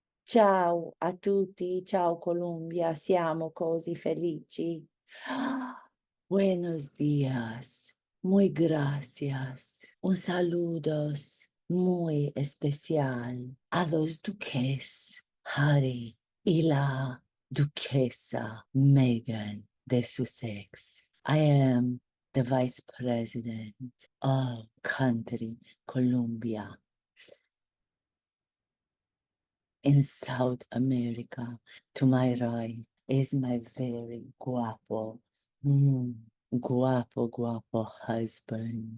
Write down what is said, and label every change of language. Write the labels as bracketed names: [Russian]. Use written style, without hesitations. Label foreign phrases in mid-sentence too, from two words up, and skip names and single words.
[Italian] Ciao a tutti, ciao Columbia, siamo così felici. [Spanish] Buenos días, muy gracias. Un saludos muy especial a los duques Harry y la duquesa Meghan de Sussex. [English] I am the vice president of country Colombia in South America. To my right is my very mm, guapo husband.